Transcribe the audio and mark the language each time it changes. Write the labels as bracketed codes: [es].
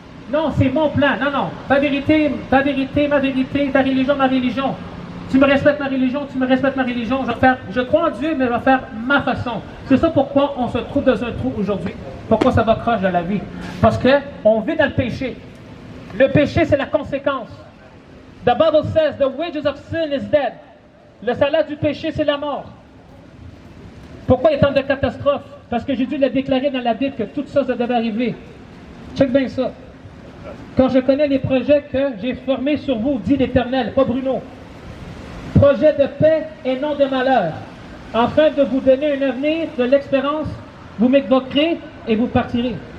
[fr] Non, c'est mon plan. Non, non. Ta vérité, ma vérité, ta religion, ma religion. Tu me respectes ma religion, tu me respectes ma religion. Je crois en Dieu, mais je vais faire ma façon. C'est ça pourquoi on se trouve dans un trou aujourd'hui. Pourquoi ça va croche dans la vie? Parce qu'on vit dans le péché. Le péché, c'est la conséquence. [en] The Bible says, the wages of sin is death. [fr] Le salaire du péché, c'est la mort. Pourquoi il y a tant de catastrophes? Parce que Jésus l'a déclaré dans la Bible que tout ça, ça devait arriver. Check bien ça. Quand je connais les projets que j'ai formés sur vous, dit l'Éternel, pas Bruno. Projet de paix et non de malheur, afin de vous donner un avenir, de l'expérience, vous m'évoquerez et vous partirez.